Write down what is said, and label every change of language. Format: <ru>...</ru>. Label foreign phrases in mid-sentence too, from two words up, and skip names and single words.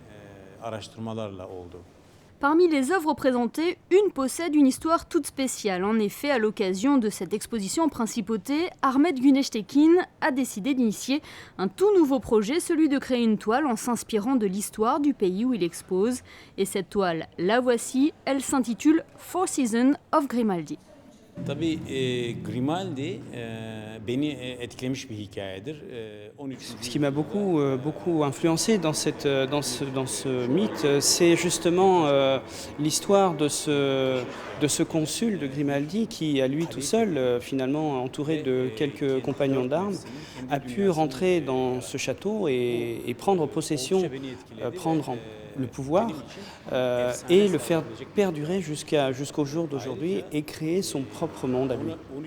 <fr>Parmi les œuvres présentées, une possède une histoire toute spéciale. En effet, à l'occasion de cette exposition en principauté, Ahmet Günestekin a décidé d'initier un tout nouveau projet, celui de créer une toile en s'inspirant de l'histoire du pays où il expose. Et cette toile, la voici, elle s'intitule Four Seasons of Grimaldi.</fr> <tr>Tabii Grimaldi beni etkilemiş bir hikayedir.</tr> <fr>Ce qui m'a beaucoup influencé dans ce mythe, c'est justement l'histoire de ce consul de Grimaldi qui, à lui tout seul, finalement entouré de quelques compagnons d'armes, a pu rentrer dans ce château et prendre possession, prendre le pouvoir et le faire perdurer jusqu'au jour d'aujourd'hui et créer son propre monde à lui.</fr>